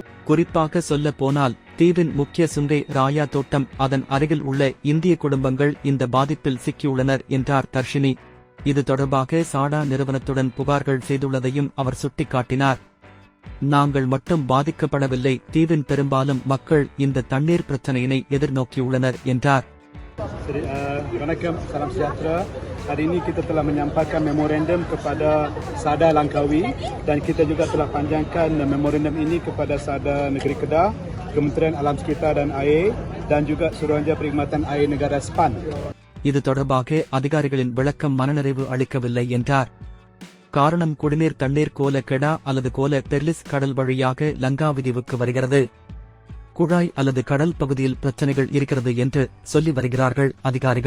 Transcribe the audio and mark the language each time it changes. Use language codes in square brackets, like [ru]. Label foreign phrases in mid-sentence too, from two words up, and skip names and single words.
[ta] குறிப்பாக சொல்ல போனால் தீவின் முக்கிய சுங்கை ராயா தோட்டம் அதன் அருகில் உள்ள இந்திய குடும்பங்கள் இந்த பாதிப்பில் சிக்கியுள்ளனர் என்றார் தர்ஷினி. இது தொடர்பாக சாடா நிறுவனத்துடன் புகார்கள் செய்துள்ளதையும் அவர் சுட்டிக்காட்டினார். நாங்கள் மட்டும் பாதிக்கப்படவில்லை, தீவின் பெரும்பாலும் மக்கள் இந்த தண்ணீர் பிரச்சனையினை எதிர்நோக்கியுள்ளனர் என்றார். [ms] Waalaikumsalam, salam sejahtera. Hari ini kita telah menyampaikan memorandum kepada Sada Langkawi dan kita juga telah panjangkan memorandum ini kepada Sada Negeri Kedah, Kementerian Alam Sekitar dan Air dan juga Suruhanjaya Perkhidmatan Air Negara SPAN. [ta] இது தொடர்பாக அதிகாரிகளின் விளக்கம் மனநிறைவு அளிக்கவில்லை என்றார். காரணம் குடிநீர் தண்ணீர் கோல கெடா அல்லது கோல பெர்லிஸ் கடல் வழியாக லங்காவிதீவுக்கு வருகிறது. குழாய் அல்லது கடல் பகுதியில் பிரச்சனைகள் இருக்கிறது என்று சொல்லி வருகிறார்கள் அதிகாரிகள்.